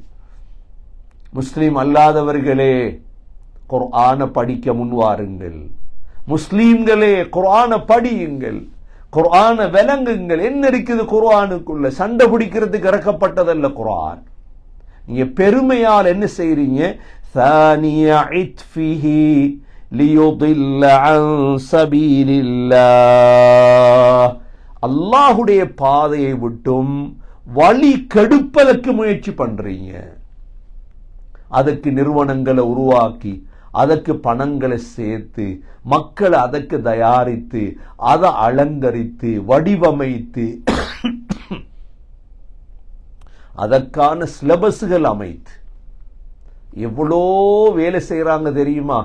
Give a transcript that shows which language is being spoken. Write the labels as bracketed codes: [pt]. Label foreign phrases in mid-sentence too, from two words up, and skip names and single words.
[ta] முஸ்லிம் அல்லாதவர்களே குர்ஆனை படிக்க முன்வாருங்கள். முஸ்லீம்களே குர்ஆனை படியுங்கள், குர்ஆனை விளங்குங்கள். என்ன இருக்குது குர்ஆனுக்குள்ள? சண்டை பிடிக்கிறதுக்கு இறக்கப்பட்டதல்ல குர்ஆன். நீங்க பெருமையால் என்ன செய்றீங்க? [ar] ثاني عطفه ليضل عن سبيل الله, [ta] அல்லாஹ்வுடைய பாதையை விட்டும் வழி கெடுப்பதற்கு முயற்சி பண்றீங்க. அதற்கு நிறுவனங்களை உருவாக்கி, அதற்கு பணங்களை சேர்த்து, மக்களை அதற்கு தயாரித்து, அதை அலங்கரித்து, வடிவமைத்து, அதற்கான சிலபஸ்கள் அமைத்து எவ்வளோ வேலை செய்யறாங்க தெரியுமா?